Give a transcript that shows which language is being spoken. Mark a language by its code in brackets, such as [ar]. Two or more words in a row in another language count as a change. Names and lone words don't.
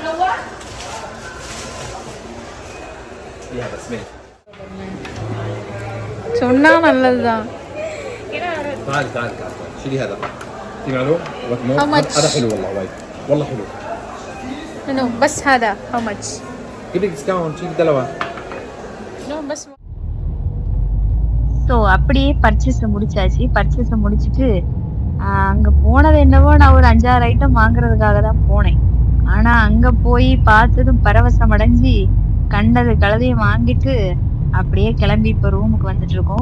[en] Yeah, that's me. [ta] சொன்னா நல்லதுதான். [ar] تعال تعال تعال شيلي هذا. في معلوم؟ [en] How much? [ar] هذا حلو والله وايد. والله حلو. [en] No, [ar] بس هذا [en] how much? [ar] جيب لك ديسكاونت شيل دلوة. [en] No, بس [ta] ஸோ அப்படியே பர்ச்சேஸை முடிச்சாச்சு. பர்ச்சேஸை முடிச்சுட்டு அங்கே போனது என்னவோ நான் ஒரு 5-6 ஐட்டம் வாங்குறதுக்காக தான் போனேன். ஆனால் அங்கே போய் பார்த்ததும் பரவசம் அடைஞ்சி கண்டது கலதையும் வாங்கிட்டு அப்படியே கிளம்பி இப்போ ரூமுக்கு வந்துட்டு இருக்கோம்.